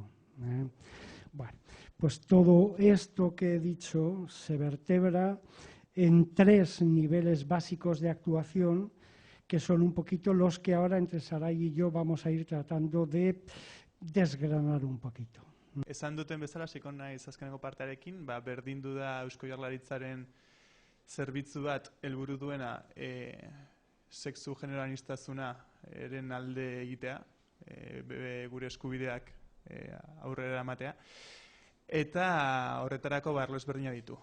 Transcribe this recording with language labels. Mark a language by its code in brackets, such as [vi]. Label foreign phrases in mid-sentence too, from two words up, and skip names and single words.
[es] Bueno, pues todo esto que he dicho se vertebra en 3 niveles básicos de actuación, que son un poquito los que ahora entre Saray y yo vamos a ir tratando de desgranar un poquito. [eu] Esan duten bezala, hasiko naiz azkeneko partearekin, berdindu da Eusko Jaurlaritzaren zerbitzu bat helburu duena sexu genero aniztasuna eren alde egitea, gure eskubideak aurrera ematea, eta horretarako arlo ezberdinak ditu.